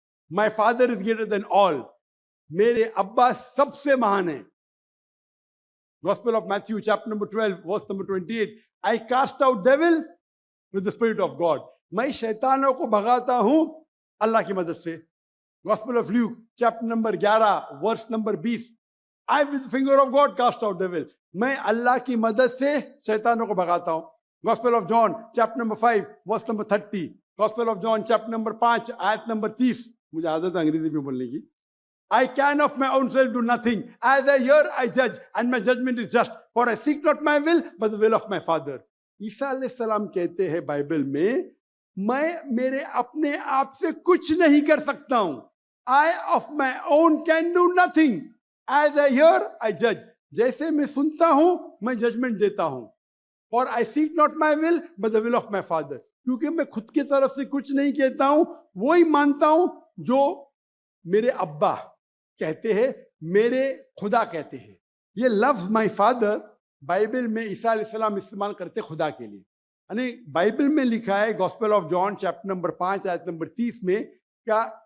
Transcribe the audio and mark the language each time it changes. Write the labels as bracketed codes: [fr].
[en] My father is greater than all. [ur] میرے ابا سب سے مہان ہیں. [en] Gospel of Matthew chapter number 12 verse number 28. I cast out devil with the spirit of God. [ur] میں شیطانوں کو بھگاتا ہوں اللہ کی مدد سے. [en] Gospel of Luke chapter number 11 verse number 20. I with the finger of God cast out devil. [ur] میں اللہ کی مدد سے شیطانوں کو بھگاتا ہوں. [en] Gospel of John chapter number 5 verse number 30. Gospel of John chapter number 5 آیت number 30. [ur] مجھے عادت ہے انگریزی میں بولنے کی. [en] I can of my own self do nothing. As I hear I judge, and my judgment is just. For I seek not my will but the will of my Father. [ur] عیسیٰ علیہ السلام کہتے ہیں بائبل میں میں میرے اپنے آپ سے کچھ نہیں کر سکتا ہوں. [en] I of my own can do nothing. As I hear I judge. [ur] جیسے میں سنتا ہوں میں ججمنٹ دیتا ہوں. [en] اور I seek not my will but the will of my Father. [ur] کیونکہ میں خود کی طرف سے کچھ نہیں کہتا ہوں، وہی مانتا ہوں جو میرے ابا کہتے ہیں، میرے خدا کہتے ہیں. یہ لفظ مائی فادر بائبل میں عیسیٰ علیہ السلام استعمال کرتے خدا کے لیے. یعنی بائبل میں لکھا ہے gospel of John chapter number 5 آیت نمبر 30 میں کیا